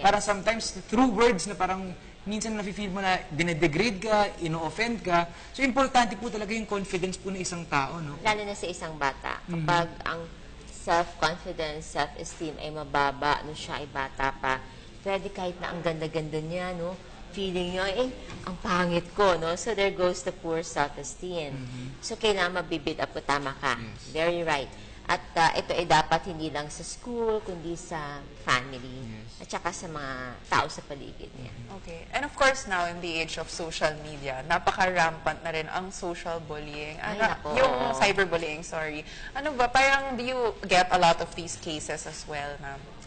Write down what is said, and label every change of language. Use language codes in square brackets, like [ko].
[tl] Parang [en] sometimes through words [tl] na parang minsan nafe-feel mo na dinedegrade ka, ino-offend ka. So, importante po talaga yung confidence po ng isang tao, no? Lalo na sa isang bata. Kapag ang self-confidence, self-esteem ay mababa, siya ay bata pa, pwede kahit na ang ganda-ganda niya, no? Feeling niya, ang pangit ko, no? [en] So, there goes the poor self-esteem. [tl] So, kailangan mabibid up po, tama ka. [en] Yes. Very right. [tl] At ito ay dapat hindi lang sa school, kundi sa family. [en] Yes. [tl] At saka sa mga tao sa paligid niya. [en] Okay. And of course now, in the age of social media, [tl] napaka-rampant na rin ang [en] social bullying. [tl] Ay, nako. [en] Yung cyberbullying, sorry. [tl] Ano ba, parang [en] do you get a lot of these cases as well, ma'am?